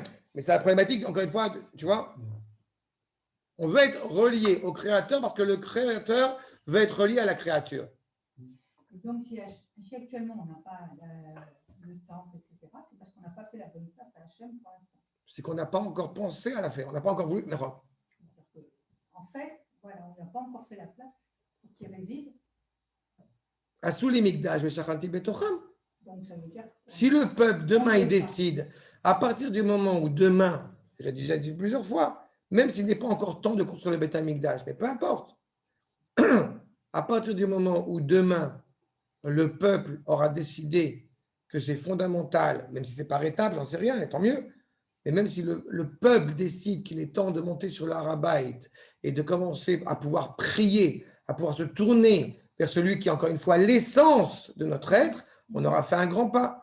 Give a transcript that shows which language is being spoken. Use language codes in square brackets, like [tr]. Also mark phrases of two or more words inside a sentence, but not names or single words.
[fr] Mais c'est la problématique, encore une fois, tu vois. On veut être relié au Créateur parce que le Créateur veut être relié à la créature. Donc, si actuellement on n'a pas le temple, etc., c'est parce qu'on n'a pas fait la bonne place à Hachem pour l'instant. C'est qu'on n'a pas encore pensé à la faire. On n'a pas encore voulu. En fait, voilà, on n'a pas encore fait la place pour qu'il réside. [he] ועשו לי מקדש ושכנתי בתוכם. [fr] Donc, ça veut dire. Si le peuple, demain, il décide, à partir du moment où demain, j'ai déjà dit plusieurs fois, même s'il n'est pas encore temps de construire le Beth Amikdash, mais peu importe, à partir du moment où demain, le peuple aura décidé que c'est fondamental, même si c'est par étapes, j'en sais rien, et tant mieux, mais même si le peuple décide qu'il est temps de monter sur l'Arabait et de commencer à pouvoir prier, à pouvoir se tourner vers celui qui est encore une fois l'essence de notre être, on aura fait un grand pas.